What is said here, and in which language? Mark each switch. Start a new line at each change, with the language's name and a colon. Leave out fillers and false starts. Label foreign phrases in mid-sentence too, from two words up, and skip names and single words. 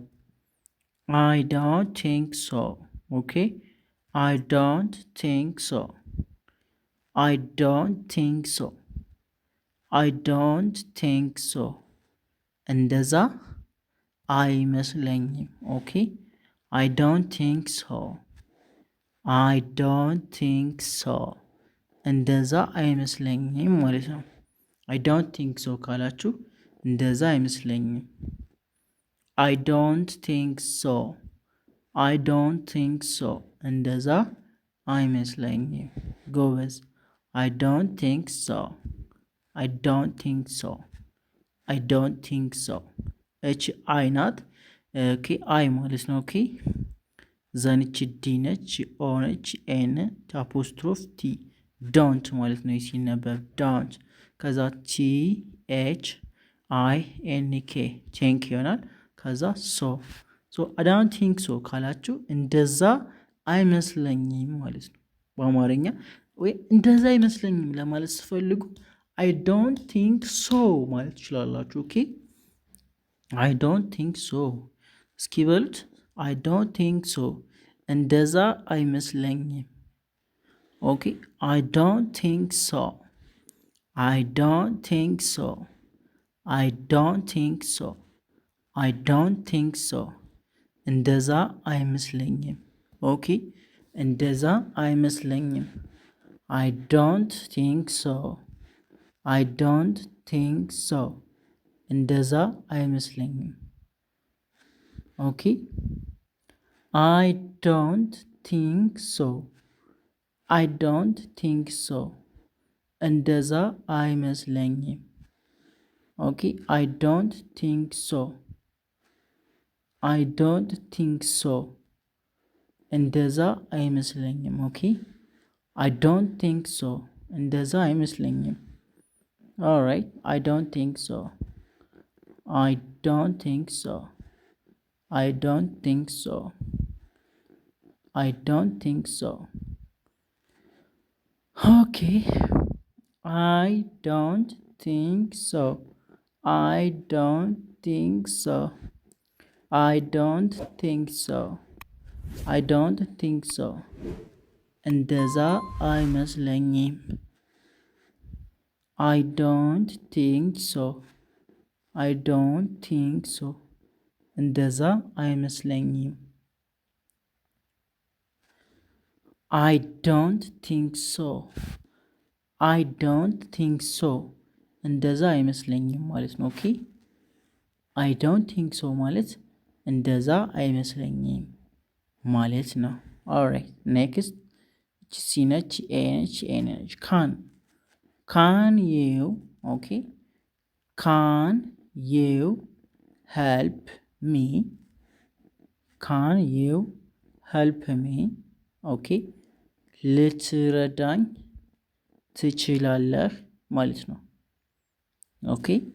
English: I don't think so okay I don't think so I don't think so I don't think so
Amharic: እንደዛ አይመስለኝም
English: okay I don't think so I don't think so
Amharic: እንደዛ አይመስለኝም ማለት ነው
English: I don't think so
Amharic: ካላችሁ እንደዛ አይመስለኝም
English: I don't think so I don't think so
Amharic: እንደዛ አይመስለኝም ጎበዝ
English: I don't think so I don't think so I don't think so እቺ
Amharic: አይ ናት ኦኬ አይ ማለት ነው ኦኬ ዘንቺ ዲ ነች ኦ ነች ኤን አፖስትሮፍ ቲ ዶንት ማለት ነው ሲነበብ ዶንት ከዛ ቲ ኤች አይ ኤን ኬ ቴንክ ይሆናል ከዛ ሶ
English: I don't think so
Amharic: ካላችሁ እንደዛ አይመስለኝም ማለት ነው በአማርኛ ወይ እንደዛ አይመስለኝም ለማለት ስትፈልጉ
English: I don't think so
Amharic: ማለት ትችላላችሁ ኦኬ
English: I don't think so
Amharic: እስኪ በሉት
English: I don't think so እንደዛ አይመስለኝም okay I don't think so I don't think so I don't think so I don't think so
Amharic: እንደዛ አይመስለኝም
English: okay
Amharic: እንደዛ አይመስለኝም
English: I don't think so I don't think so
Amharic: እንደዛ አይመስለኝም
English: okay I don't think so I don't think so
Amharic: እንደዛ አይመስለኝም
English: okay I don't think so I don't think so
Amharic: እንደዛ አይመስለኝም
English: okay I don't think so
Amharic: እንደዛ አይመስለኝም
English: alright I don't think so I don't think so I don't think so I don't think so Okay. I don't think so. I don't think so. I don't think so. I don't think so.
Amharic: እንደዛ አይመስለኝም።
English: I don't think so. I don't think so.
Amharic: እንደዛ አይመስለኝም።
English: I don't think so. I don't think so.
Amharic: እንደዛ አይመስለኝም ማለት ነው። ኦኬ
English: I don't think so
Amharic: ማለት እንደዛ አይመስለኝም ማለት ነው።
English: alright next
Amharic: ሲ ነች፣ ኤ ነች፣ ኤ ነች።
English: can you okay can you help me can you help me okay
Amharic: ልትረዳኝ ትችላለህ ማለት ነው። ኦኬ